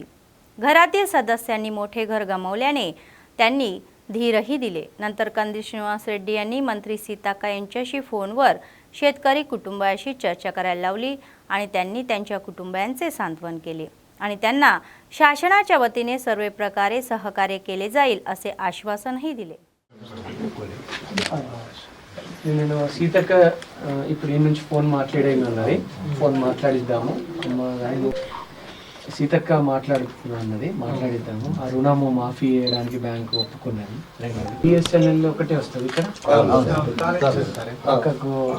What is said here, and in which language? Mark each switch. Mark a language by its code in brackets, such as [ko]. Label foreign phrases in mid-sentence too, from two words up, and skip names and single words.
[mr] घरातील सदस्यांनी मोठे घर गमावल्याने त्यांनी धीरही दिले। नंतर कंदी श्रीनिवास रेड्डी यांनी मंत्री सीताक्का यांच्याशी फोनवर शेतकरी कुटुंबाशी चर्चा करायला लावली आणि त्यांनी त्यांच्या कुटुंबांचे सांत्वन केले आणि त्यांना शासनाच्या वतीने सर्व प्रकारे सहकार्य केले जाईल असे आश्वासनही दिले। [te] నేను సీతక్క ఇప్పుడు ఈ నుంచి ఫోన్ మాట్లాడేమన్నది, ఫోన్ మాట్లాడిద్దాము, సీతక్క మాట్లాడుతున్నది, మాట్లాడిద్దాము। ఆ రుణము మాఫీ చేయడానికి బ్యాంకు ఒప్పుకున్నాను। BSNL ఒకటే వస్తుంది ఇక్కడ పక్కకు